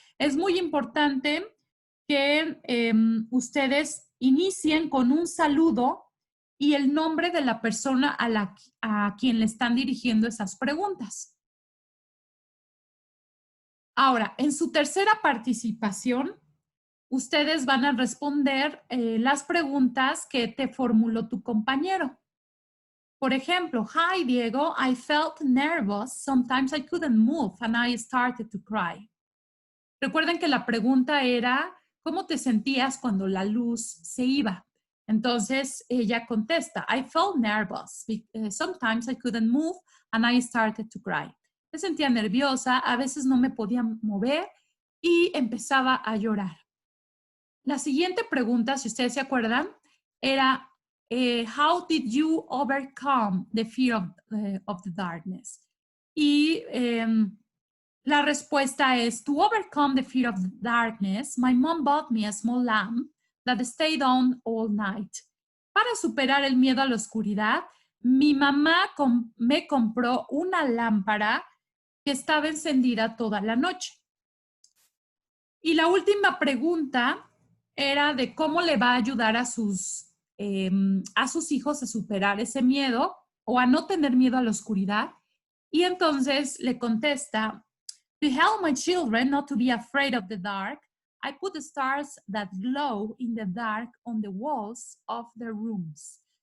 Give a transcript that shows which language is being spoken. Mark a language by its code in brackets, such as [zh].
[es] Es muy importante que ustedes inicien con un saludo y el nombre de la persona a quien le están dirigiendo esas preguntas. Ahora, en su tercera participación, ustedes van a responder las preguntas que te formuló tu compañero. Por ejemplo, [en] hi Diego, I felt nervous. Sometimes I couldn't move and I started to cry. [es] Recuerden que la pregunta era, ¿cómo te sentías cuando la luz se iba? Entonces ella contesta, [en] I felt nervous. Sometimes I couldn't move and I started to cry. [es] Me sentía nerviosa, a veces no me podía mover y empezaba a llorar. La siguiente pregunta, si ustedes se acuerdan, era, [en] how did you overcome the fear of the darkness? [es] Y la respuesta es, [en] to overcome the fear of the darkness, my mom bought me a small lamp that stayed on all night. [es] Para superar el miedo a la oscuridad, mi mamá me compró una lámpara que estaba encendida toda la noche. Y la última pregunta era de cómo le va a ayudar a sus hijos a superar ese miedo o a no tener miedo a la oscuridad. Y entonces le contesta, [en] to help my children not to be afraid of the dark, I put the stars that glow in the dark on the walls of their rooms.